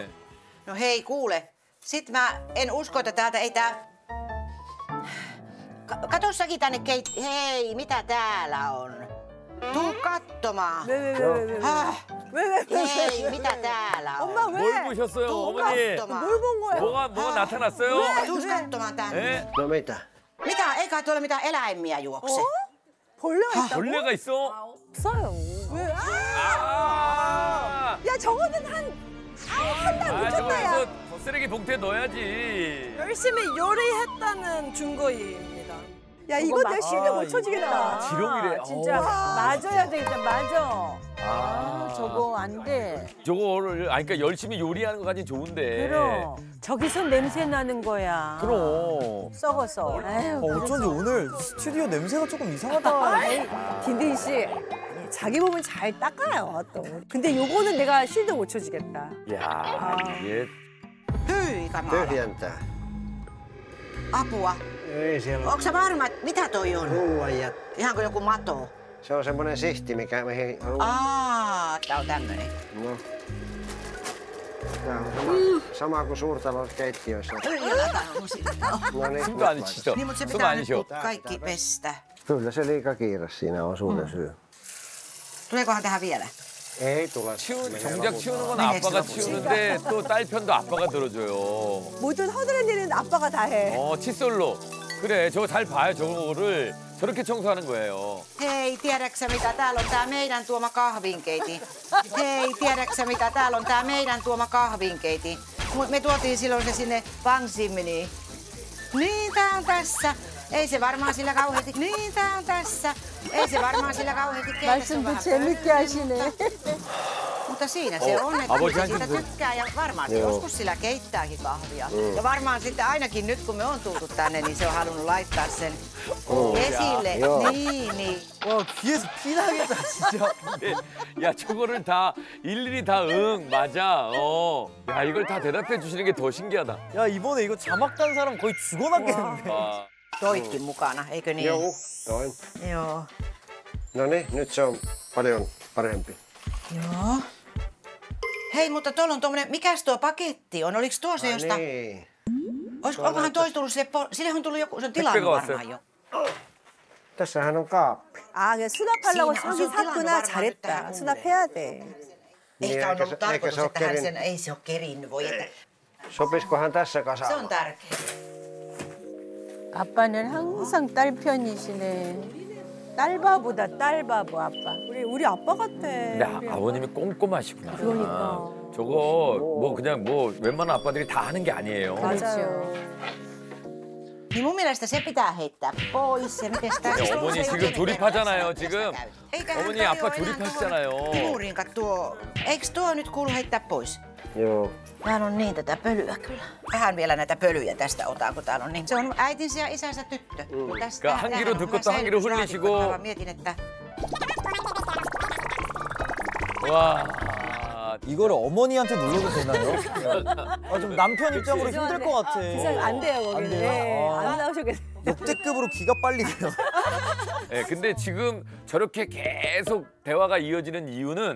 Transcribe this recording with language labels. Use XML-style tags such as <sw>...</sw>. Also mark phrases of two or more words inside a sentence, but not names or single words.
<fi>No hei, kuule. Sit mä en usko, että täältä ei tää... Kato säkin tänne Hei, mitä täällä on? Tuu katsomaan.</fi> <ko>왜.</ko> <fi>Häh?</fi> <ko>왜?</ko> <fi>Hei, mitä täällä on?</fi> <ko>엄마 왜? 뭘 보셨어요,</ko> <fi>tuu</fi> <ko>어머니?</ko> <fi>katsomaan.</fi> <ko>뭘 본 거야? 뭐가 나타났어요?</ko> <fi>Tuus katsomaan tänne.</fi> <ko>예?</ko> <fi>No mitä? Mitä? Eikä tuolla mitään eläimiä juokse.</fi> <ko>벌레가 있다고? 벌레가 있어? 없어요. 왜? 아! 야 저거는 한달 아, 저거 늦었다 야. 이거 쓰레기 봉투에 넣어야지. 열심히 요리했다는 증거입니다. 야 이거 내가 실력 못 이거 쳐지겠다. 지렁이래. 진짜 맞아야 되겠다. 맞아. 아, 저거 안 돼. 저거를 그러니까 열심히 요리하는 거까지 좋은데. 그럼 저기서 냄새 나는 거야. 그럼. 썩어서. 에휴, 어쩐지 오늘 스튜디오 냄새가 조금 이상하다. 딘딘 씨 자기 몸은 잘 닦아요 또. 근데 요거는 내가 실드 못 쳐지겠다. 야, 이게</ko> <fi>Hyi kamala. Tyhjentää. Apua. Ei siellä Onko sä varma, että mitä toi on? ruuan ja... Ihan kuin joku mato. Se on semmoinen sihti, mihin... Tää on tämmönen. No. Tää on sama kuin suurtalon keittiöissä. No niin,</fi> <ko>숨도 안 쉬죠.</ko> <fi>Niin, mutta se</fi> <ko>숨</ko> <fi>pitää</fi> <ko>안</ko> <fi>nyt</fi> <ko>쉬어.</ko> <fi>kaikki pestä. Kyllä se liika kiire siinä on suurin syy. Tuleekohan tähän vielä? Ei tule.</fi> <ko>정작 치우는 건 네, 아빠가 네, 치우는데 또 딸 편도 아빠가 들어줘요. 모든 허드렛 일은 아빠가 다 해. 칫솔로. 그래, 저거 잘 봐요. 저거를 저렇게 청소하는 거예요.</ko> <fi>Hei, tiedäksä mitä täällä on tää meidän tuoma kahvinkeiti? Hei, tiedäksä mitä täällä on tää meidän tuoma kahvinkeiti? Me tuotiin silloin se sinne Pangsiminiin. Niin, tää on tässä. Ei se varmaan sillä kauheasti. Niin, tää on tässä. Ei se varmaan sillä kauheasti keitä. Se on</fi> <ko>말씀도</ko> <fi>vähän</fi> <ko>재밌게 ha시네.</ko> <fi>Mutta siinä se on, että Avoin se siitä käsitys. tykkää ja varmaan se Joo. joskus sillä keittääkin kahvia. Ja varmaan sitten ainakin nyt kun me on tultu tänne, niin se on halunnut laittaa sen esille. Joo. Niin.</fi> <ko>와 귀에서 피 나겠다 진짜. 야, 저거를 다 일일이 다 응, 맞아. 야, 이걸 다 대답해 주시는 게 더 신기하다. 야 이번에 이거 자막 단 사람 거의 죽어났겠는데. 와.</ko> <fi>Toitkin mukana, eikö niin? Joo, toin. Joo. No niin, nyt se on paljon parempi. Joo. Hei, mutta tuolla on tuommoinen, mikäs tuo paketti on? Oliko tuo se josta? Niin. Onkohan toi tullut sille, sille on tullut joku, se on tilannut varmaan jo. Tässähän on kaappi.</fi> <ko>아, 그냥 수납하려고</ko> <fi>Siinä on</fi> <ko>사긴</ko> <fi>sun tilanne</fi> <ko>샀구나.</ko> <fi>varmaan nyt</fi> <ko>잘했다.</ko> <fi>tähän</fi> <ko>수납해야 돼.</ko> <fi>Ehkä on eikä ollut se- eikä tarkoitus, se ole että hän kerin- sen, ei se ole kerinnyt, voi että. Sopisikohan tässä kasaan? Se on tärkeää.</fi> <ko>아빠는 항상 딸 편이시네. 딸바보다 딸바보 아빠. 우리 아빠 같아. 근데 아버님이 꼼꼼하시구나. 그러니까. 저거 뭐 그냥 뭐 웬만한 아빠들이 다 하는 게 아니에요. 맞아요.</ko> <fi>Niin mun mielestä se pitää heittää pois. Ja miten sitä...</fi> <ko>네, 어머니 지금 조립하잖아요, 지금.</ko> <fi>Eiköhän</fi> <ko>어머니</ko> <fi>toi</fi> <ko>아빠</ko> <fi>oo enää</fi> <ko>조립하시잖아요.</ko> <fi>tuo Timurinka tuo... Eiks tuo nyt kuulu heittää pois? Joo. Täällä on niin tätä pölyä kyllä. Vähän vielä näitä pölyjä tästä otan, kun täällä on niin. Se on äitinsä ja isänsä tyttö. Tästä,</fi> <ko>그러니까 한 귀로 듣고 또 한 귀로 흘리시고.</ko> <fi>Mä mietin, että...</fi> <ko>와. 이거를 어머니한테 눌러도 되나요? 아, 좀 남편 입장으로 힘들 것 같아. 기사 안 돼요, 거기는. 안 돼요? 네, 아. 안 나오셨겠어요. 역대급으로 기가 빨리네요. 네, 근데 지금 저렇게 계속 대화가 이어지는 이유는</ko>